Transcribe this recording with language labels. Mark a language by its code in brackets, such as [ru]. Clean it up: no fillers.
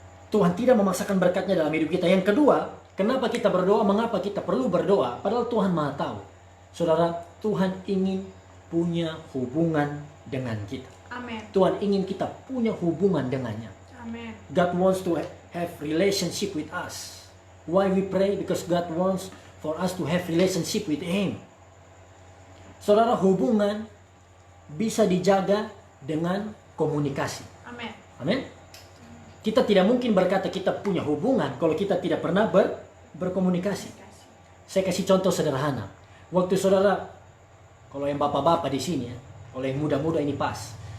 [id] Tuhan tidak memaksakan berkatnya dalam hidup kita. Yang kedua, kenapa kita berdoa, mengapa kita perlu berdoa, padahal Tuhan Maha tahu. Saudara, Tuhan ingin punya hubungan dengan kita. Amen. Tuhan ingin kita punya hubungan dengannya. Amen. [en] God wants to have relationship with us. Why we pray? Because God wants for us to have relationship with Him. [id] Saudara, hubungan bisa dijaga dengan komunikasi. Amen. Amin. Kita tidak mungkin berkata kita punya hubungan kalau kita tidak pernah berkomunikasi. Saya kasih contoh sederhana. Waktu saudara, kalau yang bapak-bapak di sini ya, kalau yang muda-muda ini pas.